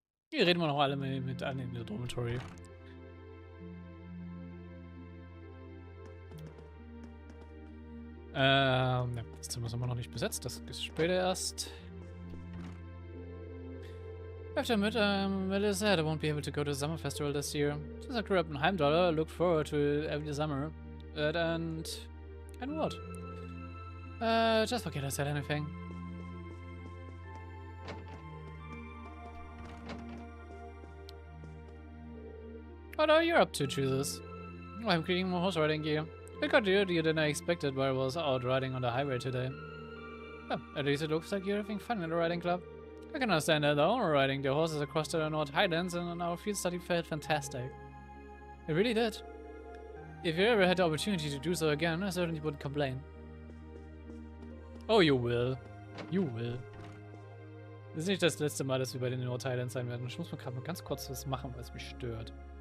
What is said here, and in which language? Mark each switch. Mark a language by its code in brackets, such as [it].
[de] Hier reden wir noch alle mit an in der Dormitory. Ja, das Zimmer ist immer noch nicht besetzt, das ist später erst. [en] After Melissa said I won't be able to go to the summer festival this year. Since I grew up in Heimdall, I look forward to it every summer. And what? Just forget I said anything. What are you up to, Jesus? I'm creating more horse riding gear. It got dirtier than I expected while I was out riding on the highway today. Well, at least it looks like you're having fun in the riding club. I can understand that though, riding the horses across the North Highlands and our field study felt fantastic. It really did. If you ever had the opportunity to do so again, I certainly wouldn't complain. Oh, you will. You will. [de] Das ist nicht das letzte Mal, dass wir bei den North Highlands sein werden. Ich muss mal gerade mal ganz kurz was machen, weil es mich stört.